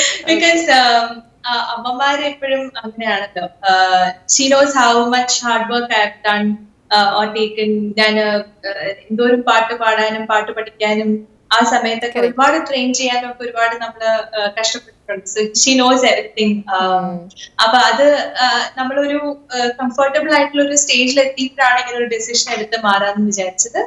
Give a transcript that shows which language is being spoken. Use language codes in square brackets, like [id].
[en] Because [ml] അമ്മമാര് എപ്പോഴും അങ്ങനെയാണല്ലോ. [en] She knows how much hard work I have done or taken. [ml] ഞാൻ എന്തോരം പാട്ട് പാടാനും പാട്ട് പഠിക്കാനും ആ സമയത്തൊക്കെ ഒരുപാട് ട്രെയിൻ ചെയ്യാനും ഒക്കെ ഒരുപാട് നമ്മള് കഷ്ടപ്പെട്ടിട്ടുണ്ട്. [en] She knows everything. [ml] അപ്പൊ അത് നമ്മളൊരു കംഫർട്ടബിൾ ആയിട്ടുള്ള ഒരു സ്റ്റേജിൽ എത്തിയിട്ടാണ് ഇങ്ങനെ ഒരു ഡെസിഷൻ എടുത്ത് മാറാന്ന് വിചാരിച്ചത്.